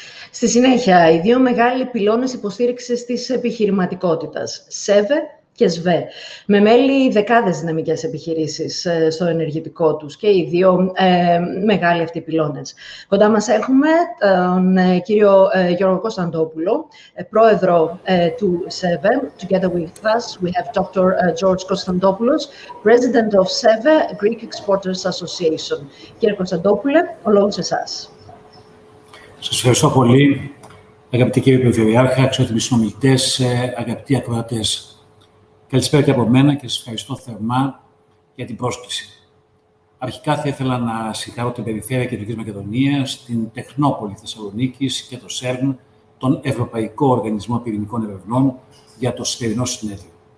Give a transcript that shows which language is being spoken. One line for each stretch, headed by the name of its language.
Greek: Στη συνέχεια, οι 2 μεγάλοι πυλώνες υποστήριξης της επιχειρηματικότητας, ΣΕΒΕ και ΣΒΕ, με μέλη δεκάδες δυναμικές επιχειρήσεις στο ενεργητικό τους και οι 2 μεγάλοι αυτοί πυλώνες. Κοντά μας έχουμε τον κύριο Γιώργο Κωνσταντόπουλο, πρόεδρο του ΣΕΒΕ.
English: Together with us, we have Dr. George Konstantopoulos, President of SEVE, Greek Exporters Association.
Greek: Κύριε Κωνσταντόπουλε, ο λόγος εσάς. Σας ευχαριστώ πολύ, αγαπητοί κύριοι Περιφερειάρχα, αξιότιμοι συνομιλητές, αγαπητοί ακροατές. Καλησπέρα και από μένα και σας ευχαριστώ θερμά για την πρόσκληση. Αρχικά θα ήθελα να συγχαρώ την Περιφέρεια Κεντρικής Μακεδονίας, την Τεχνόπολη Θεσσαλονίκης και το CERN, τον Ευρωπαϊκό Οργανισμό Πυρηνικών Ερευνών, για το σημερινό συνέδριο.